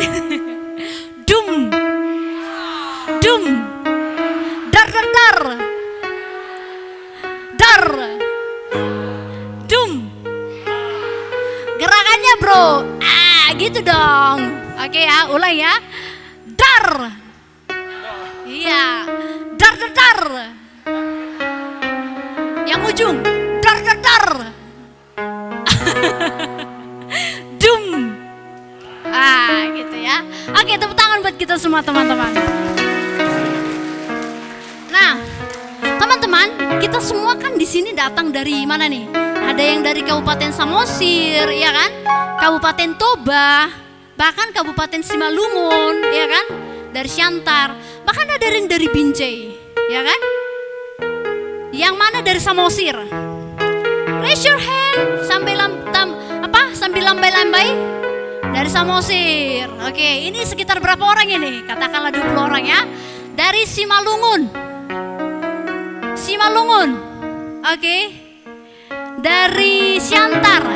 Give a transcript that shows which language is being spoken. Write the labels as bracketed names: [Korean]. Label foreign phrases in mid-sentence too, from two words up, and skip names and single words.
[Indonesian] Dum. Dum. Dar dar dar. Dar. Dum. Gerakannya bro. Gitu dong. Oke ya, ulang ya. Dar. Iya. Dar dar dar. Yang ujung. Dar dar dar. Dum. Gitu ya. Oke, tepuk tangan buat kita semua teman-teman. Nah, teman-teman, kita semua kan di sini datang dari mana nih? Ada yang dari Kabupaten Samosir, ya kan? Kabupaten Toba, bahkan Kabupaten Simalungun, ya kan? Dari Siantar, bahkan ada yang dari Binjai, ya kan? Yang mana dari Samosir? [English] Raise your hand [Indonesian] sambil lambai-lambai dari Samosir. Oke, ini sekitar berapa orang ini? Katakanlah 20 orang ya. Dari Simalungun. Oke. Dari Siantar.